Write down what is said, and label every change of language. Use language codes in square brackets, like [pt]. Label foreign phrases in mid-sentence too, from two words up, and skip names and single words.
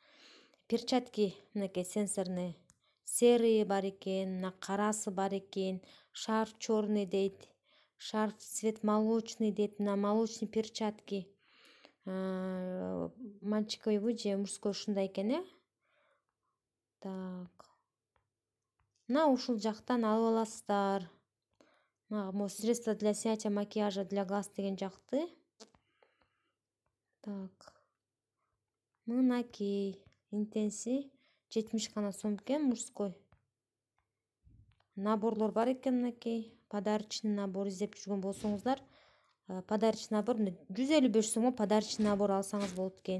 [ru] Перчатки мынакей сенсорный серый [ky] бар экен, карасы бар экен, [ru] шарф черный дейт, шарф цвет молочный дейт, мына молочный перчатки. [ky] Мальчиковый же мужской ушундай экен, Так. Мына ушул жактан алып аласыздар. [ru] Мына средство для снятия макияжа для глаз [ky] деген жакты. [ru] Так. [ky] Мынакей интенси 70 гана сом экен, мужской. Наборлор бар экен мынакей. [ru] Подарочный набор [ky] издеп жүргөн болсоңуздар, [ru] подарочный набор [ky] 155 сомго [ru] подарочный набор [ky] алсаңыз болот экен.